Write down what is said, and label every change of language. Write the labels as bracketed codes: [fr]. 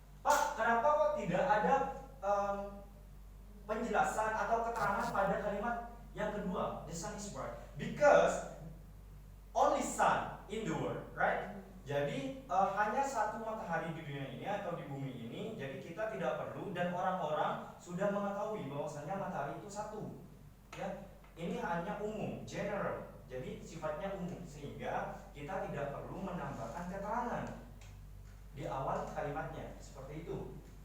[id] Pak, kenapa kok tidak ada penjelasan atau keterangan pada kalimat yang kedua? [en] The sun is bright. Because only sun in the world, right? [id] Jadi hanya satu matahari di dunia ini atau di bumi ini. Jadi kita tidak perlu dan orang-orang sudah mengetahui bahwasanya matahari itu satu. Ya, ini hanya umum, general. Jadi sifatnya umum sehingga kita tidak perlu menambahkan keterangan di awal kalimatnya seperti itu.